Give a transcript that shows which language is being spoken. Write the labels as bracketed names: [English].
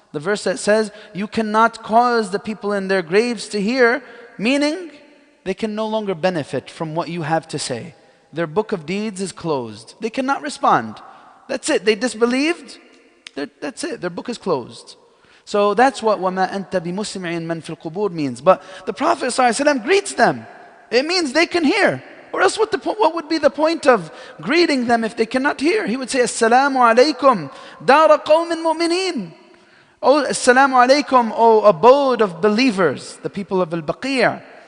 [English] The verse that says, you cannot cause the people in their graves to hear, meaning they can no longer benefit from what you have to say. their book of deeds is closed. They cannot respond. That's it. They disbelieved. That's it. Their book is closed. So that's what [Arabic] وَمَا أَنْتَ بِمُسْمِعٍ مَنْ فِي الْقُبُورِ [English] means. But the Prophet ﷺ greets them. It means they can hear. Or else what would be the point of greeting them if they cannot hear? He would say, [Arabic] Assalamu alaikum, dara qawmin mu'mineen. [English] Oh, Assalamu alaikum, O abode of believers, the people of Al-Baqiyah.